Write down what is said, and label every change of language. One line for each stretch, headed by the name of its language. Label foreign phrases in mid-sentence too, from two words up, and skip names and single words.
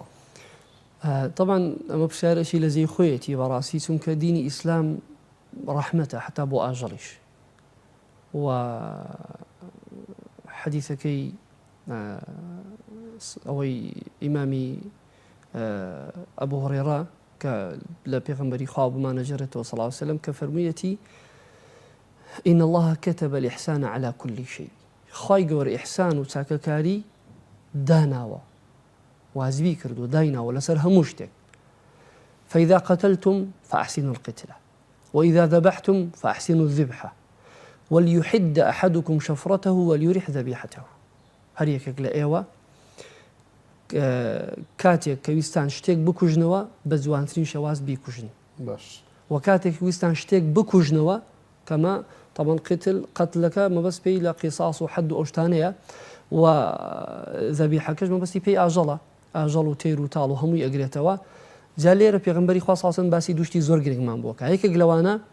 Central Kurdish: طبعا ئەمە پرسیارەشی لە زەی خۆیەتی بەڕاستی چونکە دینی ئیسلام ڕەحمەتە حتا بۆ ئاژەڵیش و حەدیثەکەی ئەوەی ئیمامی ئەبوو هورێرە کە لە پێغەمبەری خوا بمانەجێڕێتەوە
Arabic: صلی الله عليه وسلم
Central Kurdish: کە فەرموویەتی
Arabic: إن الله كتب الإحسان على كل شيء
Central Kurdish: خی گەورە ئیحسان و چاکەکاری داناوە وازبی کردو دایناوە لەسەر هەموو شتێک
Arabic: فإذا قتلتم فأحسنوا القتلة وإذا ذبحتم فأحسنوا الذبحة وليحد أحدكم شفرته وليرح ذبيحته
Central Kurdish: هەر یەکێک لە ئێوە کاتێک کە ویستان شتێک بکوژنەوە بە جوانترین شەواز بیکوژن باش و کاتێک ویستان شتێک بکوژنەوە کەمە طبعا قتلەکە مەبەست پێی لە قیساس و حەد و ئەوشتانەیە و ذەبیحەکەش مەبەستی پێی ئاژەڵە ئاژەڵ و تێر و تاڵ و هەمووی ئەگرێتەوە جا لێرە پێغەمبەری خوا
Arabic: صلی الله علیه و سلم
Central Kurdish: باسی دوشتی زۆر گرنگمان بووە کە یەکێک لەوانە